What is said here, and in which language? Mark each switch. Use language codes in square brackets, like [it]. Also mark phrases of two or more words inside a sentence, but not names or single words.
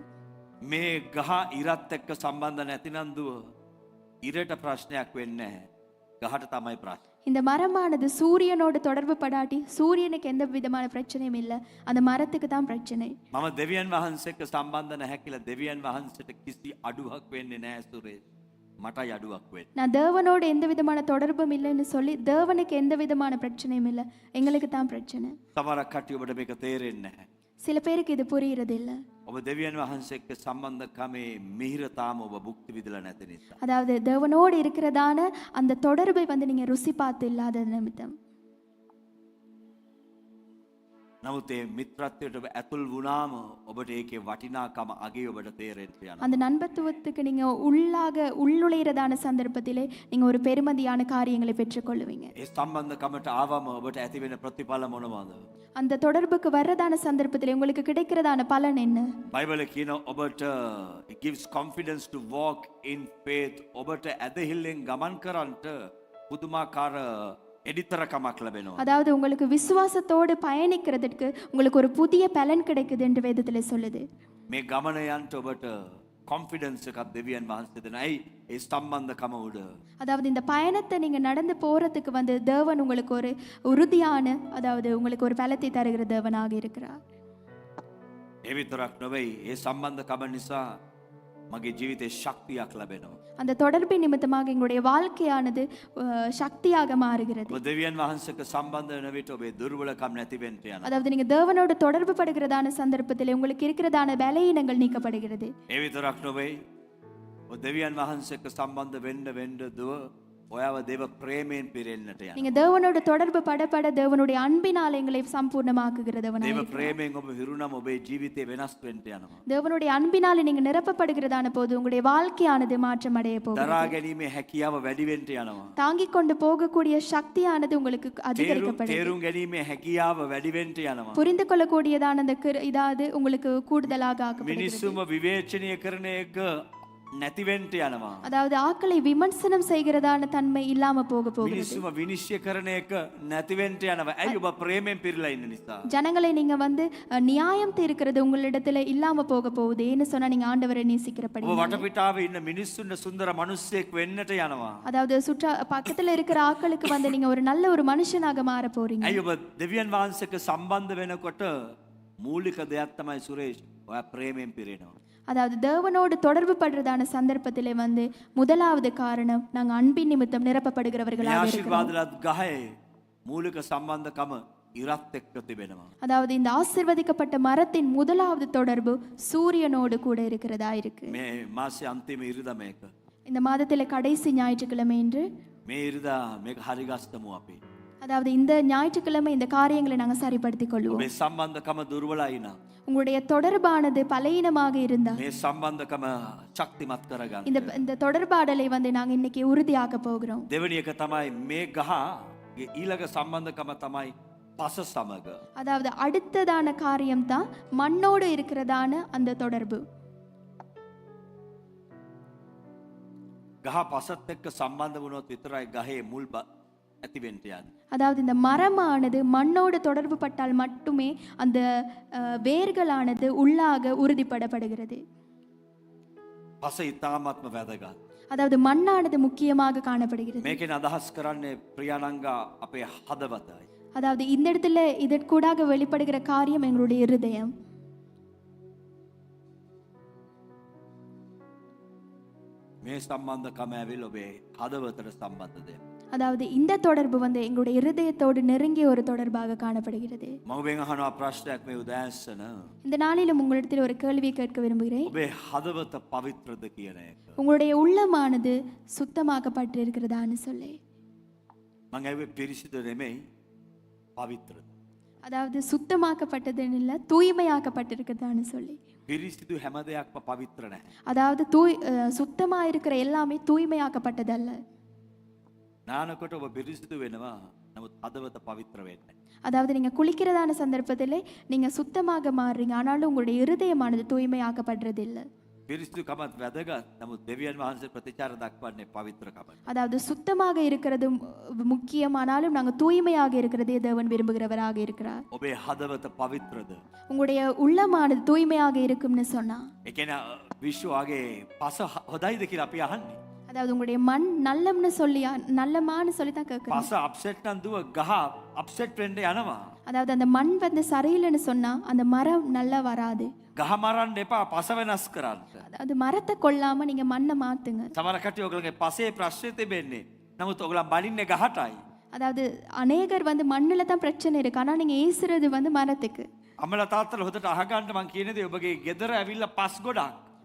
[si] මේ ගහ ඉරත් එක්ක සම්බන්ධ නැතිනම් දුව ඉරට ප්‍රශ්නයක් වෙන්නේ නැහැ. ගහට තමයි ප්‍රශ්නේ. [ta] இந்த மரமானது சூரியனோடு தொடர்பு படாட்டி சூரியனுக்கு எந்த விதமான பிரச்சனையும் இல்லை, அந்த மரத்துக்கு தான் பிரச்சனை. [si] මම දෙවියන් වහන්සේ එක්ක සම්බන්ධ නැහැ කියලා දෙවියන් වහන්සේට කිසි අඩුවක් වෙන්නේ නැහැ සුරේෂ්. මටයි අඩුවක් වෙන්නේ. [ta] நான் தேவனோடு எந்த விதமான தொடர்பும் இல்லைன்னு சொல்லி தேவனுக்கு எந்த விதமான பிரச்சனையும் இல்லை, எங்களுக்கு தான் பிரச்சனை. [si] සමහරක් කට්ටිය ඔබට මේක තේරෙන්නේ නැහැ. [ta] சில பேருக்கு இது புரிகிறது இல்லை. [si] ඔබ දෙවියන් වහන්සේ එක්ක සම්බන්ධකමේ මිහිරතාම ඔබ භුක්ති විඳලා නැති නිසා. [ta] அதாவது தேவனோடு இருக்கிறதான அந்த தொடர்பை வந்து நீங்கள் ருசி பார்த்து இல்லாத நிமித்தம். [si] නමුත් ඒ මිත්‍රත්වයට ඔබ ඇතුල් වුණාම ඔබට ඒකේ වටිනාකම අගේ ඔබට තේරෙන්න යනවා. [ta] அந்த நண்பத்துவத்துக்கு நீங்க உள்நுழையிறதான சந்தர்ப்பத்திலே நீங்க ஒரு பெருமதியான காரியங்களை பெற்றுக்கொள்ளுவீங்க. [si] ඒ සම්බන්ධකමට ආවම ඔබට ඇති වෙන ප්‍රතිඵල මොනවද? [ta] அந்த தொடர்புக்கு வர்றதான சந்தர்ப்பத்திலே உங்களுக்கு கிடைக்கிறதான பலன் என்ன? [si] බයිබලයේ කියන ඔබට [en] it gives confidence to walk in faith. [si] ඔබට ඇදහිල්ලෙන් ගමන් කරන්නට පුදුමාකාර එඩිතරකමක් ලැබෙනවා. [ta] அதாவது உங்களுக்கு விசுவாசத்தோடு பயணிக்கிறதுக்கு உங்களுக்கு ஒரு புதிய பலன் கிடைக்குது என்று வேதத்திலே சொல்லுது. [si] මේ ගමන යන්න ඔබට confidence එකක් දෙවියන් වහන්සේ දෙන. ඇයි? ඒ සම්බන්ධකම උඩ. [ta] அதாவது இந்த பயணத்தை நீங்க நடந்து போறதுக்கு வந்து தேவன் உங்களுக்கு ஒரு உறுதியான அதாவது உங்களுக்கு ஒரு பலத்தை தருகிற தேவனாக இருக்கிறார். [si] ඒ විතරක් නෙවෙයි ඒ සම්බන්ධකම නිසා මගේ ජීවිතේ ශක්තියක් ලැබෙනවා. [ta] அந்த தொடர்பின் நிமித்தமாக எங்களுடைய வாழ்க்கையானது சக்தியாக மாறுகிறது. [si] ඔබ දෙවියන් වහන්සේක සම්බන්ධ වෙන විට ඔබේ දුර්වලකම් නැති වෙන්න යනවා. [ta] அதாவது நீங்க தேவனோடு தொடர்பு படுகிறதான சந்தர்ப்பத்திலே உங்களுக்கு இருக்கிறதான பலவீனங்கள் நீக்கப்படுகிறது. [si] ඒ විතරක් නෙවෙයි ඔබ දෙවියන් වහන්සේක සම්බන්ධ වෙන්න දුව ඔයාව දේව ප්‍රේමයෙන් පිරෙන්නට යනවා. [ta] நீங்க தேவனோடு தொடர்பு பட தேவனுடைய அன்பினால் எங்களை சம்பூர்ணமாக்குகிற தேவனாய் [si] දේව ප්‍රේමයෙන් ඔබ හිරුණම ඔබේ ජීවිතේ වෙනස් වෙන්න යනවා. [ta] தேவனுடைய அன்பினாலே நீங்க நிரப்பப்படுகிறதான போது உங்களுடைய வாழ்க்கையானது மாற்றம் அடைய போகிறது. [si] දරා ගැනීමේ හැකියාව වැඩි වෙන්න යනවා. [ta] தாங்கிக் கொண்டு போகக்கூடிய சக்தியானது உங்களுக்கு அதிகரிக்கப்படுகிறது. [si] තේරුම් ගැනීමේ හැකියාව වැඩි වෙන්න යනවා. [ta] புரிந்து கொள்ளக்கூடியதான அந்த இதாவது உங்களுக்கு கூடுதலாக ஆக்கப்படுகிறது. [si] මිනිස්සුම විවේචනය කරන එක නැති වෙන්න යනවා. அதாவது ஆக்களை விமர்சனம் செய்கிறதான தன்மை இல்லாம போக போகிறது. මිනිස්සුම විනිශ්චය කරන එක නැති වෙන්න යනවා. ඇයි? ඔබ ප්‍රේමයෙන් පිරලා ඉන්න නිසා. [ta] ஜனங்களை நீங்க வந்து நியாயம் தீர்க்கிறது உங்களிடத்துல இல்லாம போக போகுது. ஏன்னு சொன்னா நீங்க ஆண்டவரை நேசிக்கிறபடி. [si] ඔබ වටපිටාවේ ඉන්න මිනිස්සුන්ට සුන්දර මිනිස්සෙක් වෙන්නට යනවා. [ta] அதாவது பக்கத்துல இருக்கிற ஆட்களுக்கு வந்து நீங்க ஒரு நல்ல ஒரு மனுஷனாக மாற போறீங்க. [si] ඇයි? ඔබ දෙවියන් වහන්සේක සම්බන්ධ වෙනකොට මූලික දෙයක් තමයි සුරේෂ් ඔයා ප්‍රේමයෙන් පිරෙනවා. [ta] அதாவது தேவனோடு தொடர்பு படுறதான சந்தர்ப்பத்திலே வந்து முதலாவது காரணம் நாங்க அன்பின் நிமித்தம் நிரப்பப்படுகிறவர்களாக இருக்கிறோம். [si] ආශිර්වාදලත් ගහේ මූලික සම්බන්ධකම ඉරත් එක්ක තිබෙනවා. [ta] அதாவது இந்த ஆசீர்வதிக்கப்பட்ட மரத்தின் முதலாவது தொடர்பு சூரியனோடு கூட இருக்கிறதா இருக்கு. [si] මේ මාසේ අන්තිම ඉරිදා මේක. [ta] இந்த மாதத்திலே கடைசி ஞாயிற்றுக்கிழமை என்று [si] මේ ඉරිදා මේක හරි ගස්තමු අපි. [ta] அதாவது இந்த ஞாயிற்றுக்கிழமை இந்த காரியங்களை நாங்க சரிப்படுத்திக் கொள்வோம். [si] මේ සම්බන්ධකම දුර්වලයි නා. [ta] உங்களுடைய தொடர்பானது பலவீனமாக இருந்தா [si] මේ සම්බන්ධකම ශක්තිමත් කරගන්න. [ta] இந்த தொடர்பாடலை வந்து நாங்க இன்னைக்கு உறுதியாக்க போகிறோம். [si] දෙවෙනි එක තමයි මේ ගහගේ ඊළඟ සම්බන්ධකම තමයි පස සමග. [ta] அதாவது அடுத்ததான காரியம் தான் மண்ணோடு இருக்கிறதான அந்த தொடர்பு. [si] ගහ පසත් එක්ක සම්බන්ධ වුණොත් විතරයි ගහේ මුල් ඇති වෙන්න යන්නේ. [ta] அதாவது இந்த மரமானது மண்ணோடு தொடர்பு பட்டால் மட்டுமே அந்த வேர்களானது உள்ளாக உறுதிப்படப்படுகிறது. [si] පස ඉතාමත්ම වැදගත්. [ta] அதாவது மண்ணானது முக்கியமாக காணப்படுகிறது. [si] මේකෙන් අදහස් කරන්නේ ප්‍රියානංගා අපේ හදවතයි. [ta] அதாவது இந்த இடத்துல இதற்கூடாக வெளிப்படுகிற காரியம் எங்களுடைய இருதயம். [si] මේ සම්බන්ධකම ඇවිල් ඔබේ හදවතට සම්බන්ධ දෙයක්. [ta] அதாவது இந்த தொடர்பு வந்து எங்களுடைய இருதயத்தோடு நெருங்கிய ஒரு தொடர்பாக காணப்படுகிறது. [si] මම අහනවා ප්‍රශ්නයක් මේ උදෑසන. [ta] இந்த நாளிலும் உங்களிடத்தில் ஒரு கேள்வியை கேட்க விரும்புகிறேன். [si] ඔබේ හදවත පවිත්‍රද කියන එක. [ta] உங்களுடைய உள்ளமானது சுத்தமாக்கப்பட்டு இருக்கிறதான்னு சொல்லி. [si] මම ඇහුවේ පිරිසිදු නෙමෙයි පවිත්‍රද. [ta] அதாவது சுத்தமாக்கப்பட்டதுன்னு இல்ல தூய்மையாக்கப்பட்டிருக்கிறதான்னு சொல்லி. [si] පිරිසිදු හැම දෙයක්ම පවිත්‍ර නැහැ. [ta] அதாவது சுத்தமா இருக்கிற எல்லாமே தூய்மையாக்கப்பட்டதல்ல. [si] නානකොට ඔබ පිරිසිදු වෙනවා. නමුත් හදවත පවිත්‍ර වෙන්නේ. [ta] அதாவது நீங்க குளிக்கிறதான சந்தர்ப்பத்திலே நீங்க சுத்தமாக மாறுறீங்க. ஆனாலும் உங்களுடைய இருதயமானது தூய்மையாக்கப்படுறது இல்ல. [si] පිරිසිදුකමත් වැදගත්. නමුත් දෙවියන් වහන්සේ ප්‍රතිචාර දක්වන්නේ පවිත්‍රකමට. [ta] அதாவது சுத்தமாக இருக்கிறது முக்கியமானாலும் நாங்க தூய்மையாக இருக்கிறதே தேவன் விரும்புகிறவராக இருக்கிறார். [si] ඔබේ හදවත පවිත්‍රද? [ta] உங்களுடைய உள்ளமானது தூய்மையாக இருக்கும்னு சொன்னா. [si] ඒ කියන්නේ විශ්වාගේ පස හොඳයිද කියලා අපි අහන්නේ. [ta] அதாவது உங்களுடைய மண் நல்லம்னு சொல்லியா நல்லமான்னு சொல்லி தான் கேட்கணும். [si] පස අප්සෙට් නම් දුව ගහ අප්සෙට් වෙන්න යනවා. [ta] அதாவது அந்த மண் வந்து சரியில்லைன்னு சொன்னா அந்த மரம் நல்லா வராது. [si] ගහ මරන්න එපා පස වෙනස් කරන්න. [ta] அதாவது மரத்தை கொல்லாம நீங்க மண்ணை மாத்துங்க. [si] සමහර කට්ටිය ඔයගලගේ පසේ ප්‍රශ්නේ තිබෙන්නේ. නමුත් ඔයගලන් බලින්නේ ගහටයි. [ta] அதாவது அநேகர் வந்து மண்ணுல தான் பிரச்சனை இருக்கு. ஆனா நீங்க ஏசுறது வந்து மரத்துக்கு. [si] අම්මලා තාත්තලා හොදට අහගන්න මං කියන දේ ඔබගේ ගෙදර ඇවිල්ලා පස් ගොඩක්